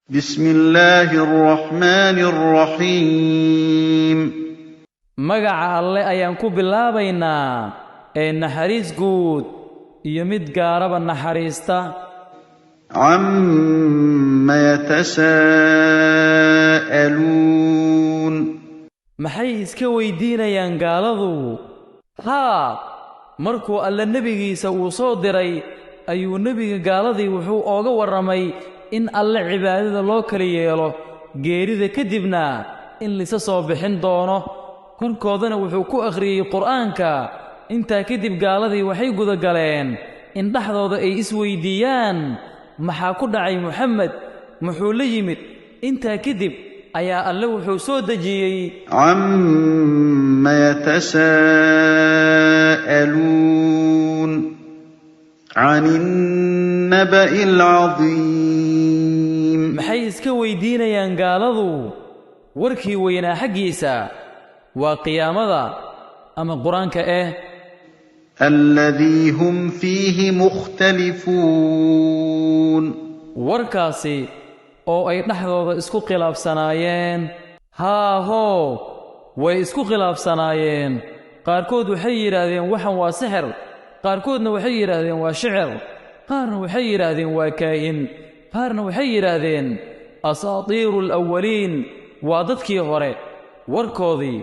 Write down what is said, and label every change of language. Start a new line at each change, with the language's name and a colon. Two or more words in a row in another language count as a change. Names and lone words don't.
Arabic: بسم الله الرحمن الرحيم
Somali: magaca alle ayaan ku bilaabaynaa naxariis guud iyo mid gaaraba naxariista
Arabic: عما يتساءلون
Somali: maxay iska weydiinayaan gaaladu markuu alle nabigiisa uu soo diray ayuu nabiga gaaladii wuxuu ooga waramay in alle cibaadada loo kala yeelo geerida kadibna in lisa soo bixin doono korkoodana wuxuu ku akhriyay quraanka inta kadib gaaladii waxay guda galeen in dhaxdooda ay isweydiiyaan maxaa ku dhacay Muhammad muxuu la yimid inta kadib ayaa alle wuxuu soo dajiyay
Arabic: عما يتساءلون عن النبأ العظيم
Somali: maxay iska weydiinayaan gaaladu warkii weynaa xaqiisa waa qiyaamada ama quraanka
Arabic: الذي هم فيه مختلفون
Somali: warkaasi oo ay dhaxdooda isku khilaafsanaayeen way isku khilaafsanaayeen qaarkood waxay yiraahdeen waxan waa sixir qaarkoodna waxay yiraahdeen waa shicir qaarna waxay yiraahdeen waa kaahin qaarna waxay yiraahdeen
Arabic: أساطير الأولين
Somali: waa dadkii hore warkoodii